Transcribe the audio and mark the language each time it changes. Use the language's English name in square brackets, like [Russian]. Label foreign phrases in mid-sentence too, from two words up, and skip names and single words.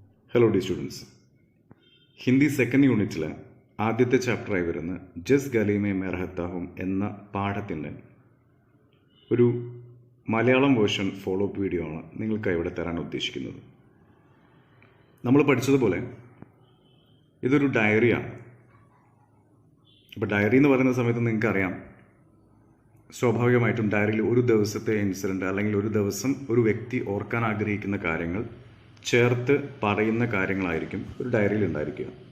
[English] hello dear students, [Malayalam] ഹിന്ദി സെക്കൻഡ് യൂണിറ്റിലെ ആദ്യത്തെ ചാപ്റ്ററായി വരുന്ന ജസ് ഗലി മേ मैं रहता हूं എന്ന പാഠത്തിൻ്റെ ഒരു മലയാളം [English] version follow up video [Malayalam] ആണ് നിങ്ങൾക്കായി ഇവിടെ തരാൻ ഉദ്ദേശിക്കുന്നത്. നമ്മൾ പഠിച്ചതുപോലെ ഇതൊരു ഡയറിയാണ്. അപ്പോൾ ഡയറി എന്ന് പറയുന്ന സമയത്ത് നിങ്ങൾക്കറിയാം, സ്വാഭാവികമായിട്ടും ഡയറിയിൽ ഒരു ദിവസത്തെ ഇൻസിഡൻറ്റ് അല്ലെങ്കിൽ ഒരു ദിവസം ഒരു വ്യക്തി ഓർക്കാൻ ആഗ്രഹിക്കുന്ന കാര്യങ്ങൾ ചേർത്ത് പറയുന്ന കാര്യങ്ങളായിരിക്കും ഒരു ഡയറിയിൽ ഉണ്ടായിരിക്കുക.